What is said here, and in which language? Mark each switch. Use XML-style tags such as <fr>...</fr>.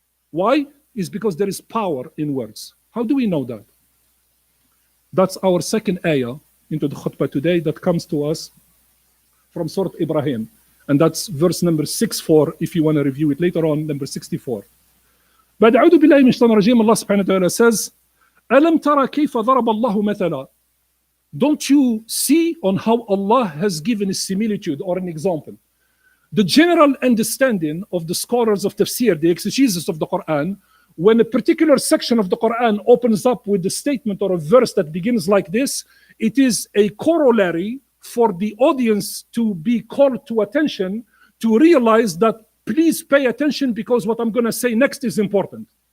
<en>Why? Is because there is power in words. How do we know that? That's our second ayah into the khutbah today that comes to us from Surah Ibrahim. And that's verse number 64, if you want to review it later on, number 64.</en> <ar>بعد أعوذ بالله من الشيطان الرجيم, Allah subhanahu wa ta'ala says, أَلَمْ تَرَ كَيْفَ ضَرَبَ اللَّهُ مَثَلًا.</ar> <en>Don't you see on how Allah has given a similitude or an example? The general understanding of the scholars of tafsir, the exegesis of the Quran, when a particular section of the Quran opens up with a statement or a verse that begins like this, it is a corollary for the audience to be called to attention, to realize that please pay attention because what I'm going to say next is important.</en>